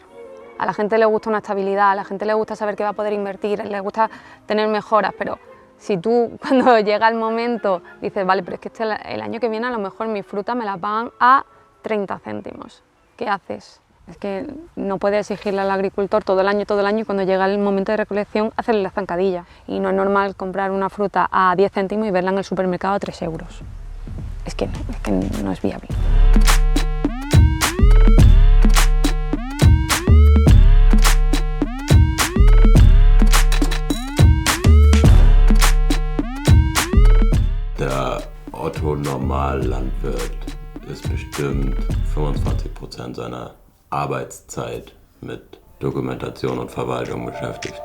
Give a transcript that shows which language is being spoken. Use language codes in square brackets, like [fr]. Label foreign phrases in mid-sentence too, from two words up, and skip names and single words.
[es] A la gente le gusta una estabilidad, a la gente le gusta saber que va a poder invertir, le gusta tener mejoras, pero si tú cuando llega el momento dices, vale, pero es que el año que viene a lo mejor mi fruta me la pagan a 30 céntimos, ¿qué haces? Es que no puedes exigirle al agricultor todo el año y cuando llega el momento de recolección hacerle la zancadilla. Y no es normal comprar una fruta a 10 céntimos y verla en el supermercado a 3 euros. Es que no es viable. [de] Der Otto-Normallandwirt ist bestimmt 25% seiner Arbeitszeit mit Dokumentation und Verwaltung beschäftigt.